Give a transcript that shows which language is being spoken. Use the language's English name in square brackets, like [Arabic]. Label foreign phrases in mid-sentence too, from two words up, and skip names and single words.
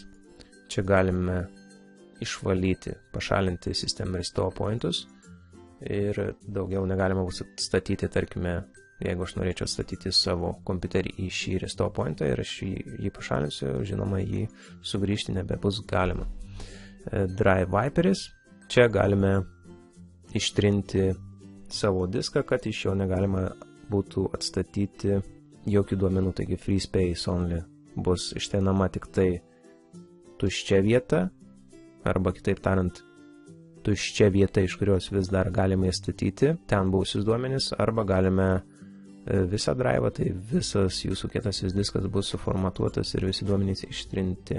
[Lithuanian] Čia galime išvalyti, pašalinti [English] System Restore [Lithuanian] pointus ir daugiau negalima bus atstatyti, tarkime, jeigu aš norėčiau atstatyti savo kompiuterį į šį Restore pointą ir aš jį pašalinsiu, žinoma, jį sugrįžti nebebus galima. Drive Viperis. Čia galime ištrinti savo diską, kad iš jo negalima būtų atstatyti jokių duomenų, taigi [English] free space only. [Lithuanian] Bus ištrinama tik tai tuščia vieta, arba kitaip tariant, tuščia vieta, iš kurios vis dar galime įstatyti ten buvusius duomenis, arba galime visą drive'ą, tai visas jūsų kietasis diskas bus suformatuotas ir visi duomenys ištrinti.